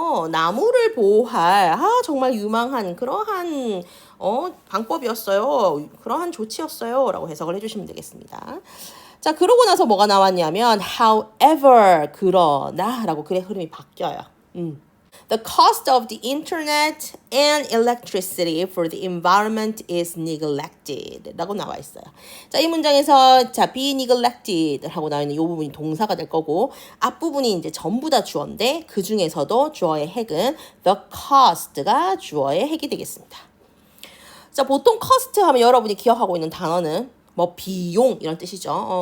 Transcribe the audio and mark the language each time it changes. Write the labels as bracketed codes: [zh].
[ko] 나무를 보호할 정말 유망한 그러한 방법이었어요. 그러한 조치였어요 라고 해석을 해주시면 되겠습니다. 자, 그러고 나서 뭐가 나왔냐면 however, 그러나 라고 글의 흐름이 바뀌어요. [en] The cost of the internet and electricity for the environment is neglected [ko] 라고 나와 있어요. 자, 이 문장에서 be neglected 하고 나와 있는 이 부분이 동사가 될 거고, 앞부분이 이제 전부 다 주어인데 그 중에서도 주어의 핵은 the cost가 주어의 핵이 되겠습니다. 자, 보통 cost 하면 여러분이 기억하고 있는 단어는 뭐 비용 이런 뜻이죠.